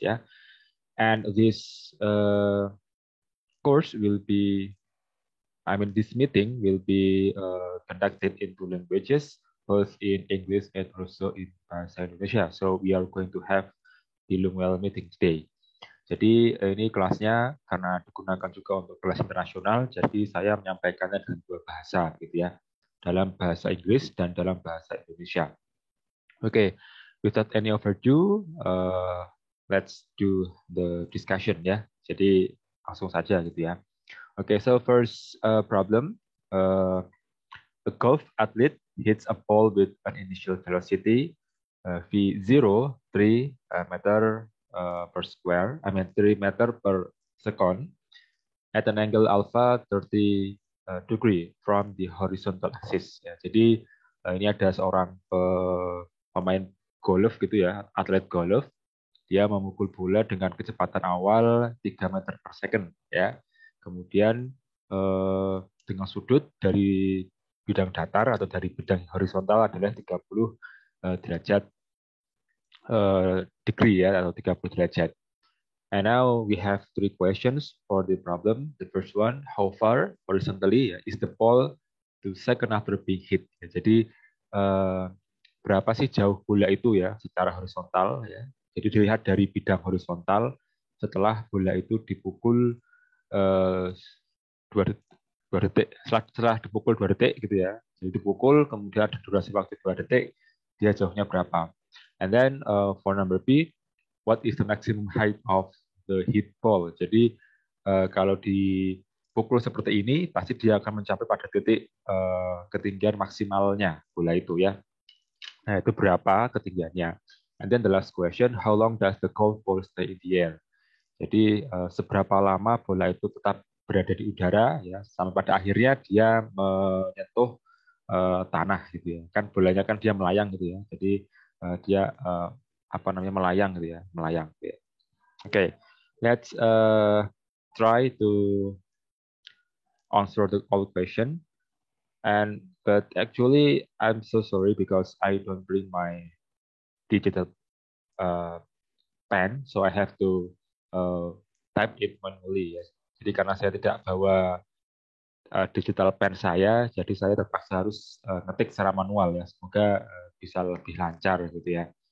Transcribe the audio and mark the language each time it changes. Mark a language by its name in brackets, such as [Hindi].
[English] Yeah, and this course will be this meeting will be conducted in two languages, both in English and also in Bahasa Indonesia. So we are going to have bilingual meeting today. [Indonesian] Jadi ini kelasnya karena digunakan juga untuk kelas internasional, jadi saya menyampaikannya dengan dua bahasa gitu ya, dalam bahasa Inggris dan dalam bahasa Indonesia. [English] Oke, without any overdue, let's do the discussion ya. [Indonesian] Jadi langsung saja gitu ya. [English] Okay, so first problem, a golf athlete hits a ball with an initial velocity V0, 3 meter per square, 3 meter per second at an angle alpha 30 degree from the horizontal axis. [Indonesian] Ya, jadi ini ada seorang pemain golf gitu ya, atlet golf. Dia memukul bola dengan kecepatan awal 3 meter per second ya. Kemudian dengan sudut dari bidang datar atau dari bidang horizontal adalah 30 derajat degree ya, atau 30 derajat. [English] And now we have three questions for the problem. The first one, how far horizontally is the ball to second after being hit? [Indonesian] Ya, jadi berapa sih jauh bola itu ya secara horizontal ya. Jadi dilihat dari bidang horizontal setelah bola itu dipukul eh, 2 detik, setelah dipukul 2 detik gitu ya. Jadi dipukul kemudian ada durasi waktu 2 detik, dia jauhnya berapa? [English] And then for number B, what is the maximum height of the hit ball? [Indonesian] Jadi kalau dipukul seperti ini, pasti dia akan mencapai pada titik ketinggian maksimalnya bola itu ya. Nah, itu berapa ketinggiannya? [English] And then the last question, how long does the golf ball stay in the air? [Indonesian] Jadi seberapa lama bola itu tetap berada di udara ya sampai pada akhirnya dia menyentuh tanah gitu ya. Kan bolanya kan dia melayang gitu ya. Jadi dia melayang gitu ya, melayang. Gitu ya. [English] Okay, let's try to answer the all question. But actually, I'm so sorry because I don't bring my digital uh, pen, so I have to type it manually. Ya. [Indonesian] Jadi karena saya tidak bawa digital pen saya, jadi saya terpaksa harus ngetik secara manual ya. Semoga bisa lebih lancar gitu ya.